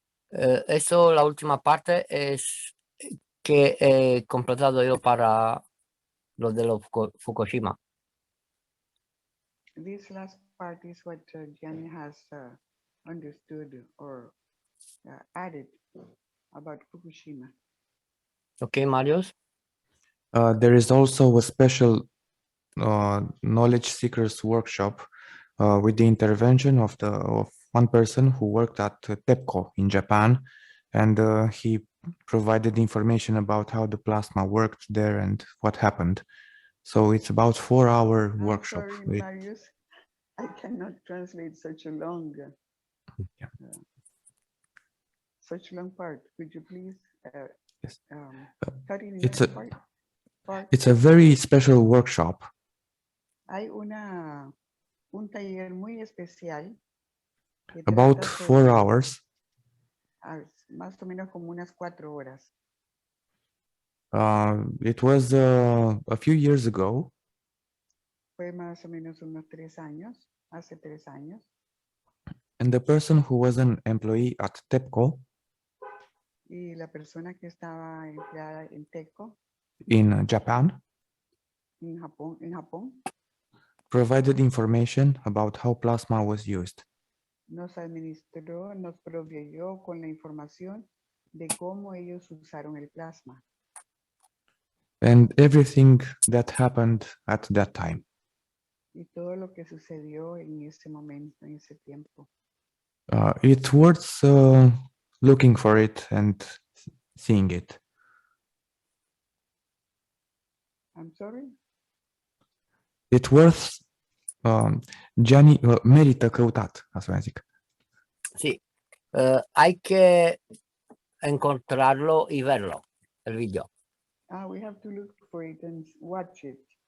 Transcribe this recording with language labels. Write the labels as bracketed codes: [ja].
[es] Eso, la última parte es que he completado yo para los de Fukushima. [en] This last part is what Gianni has understood or added about Fukushima. Okay, Marius? There is also a special knowledge seekers workshop with the intervention of one person who worked at TEPCO in Japan, and he provided information about how the plasma worked there and what happened. So it's about 4-hour workshop. Sorry, Marius, I cannot translate such a long, such long part. Could you please Yes. cut it in It's that part? It's a very special workshop. [es] Hay un taller muy especial. Que [en] About [es] trata [en] 4 [es] sobre, [en] hours. [es] Más o menos como unas 4 horas. [en] It was a few years ago. [es] Fue más o menos unos 3 años, hace 3 años. [en] And the person who was an employee at TEPCO [es] Y la persona que estaba empleada en TEPCO [en] in Japan [es] en Japón [en] provided information about how plasma was used. [es] nos administró, nos proveyó con la información de cómo ellos usaron el plasma. [en] And everything that happened at that time. [es] y todo lo que sucedió en ese momento, en ese tiempo. [en] It's worth looking for it and seeing it. I'm sorry? It's worth [ro] Gianni, merită căutat, asta vreau să zic. [es] Sí, hay que encontrarlo y verlo, el video. [en] We have to look for it and watch it.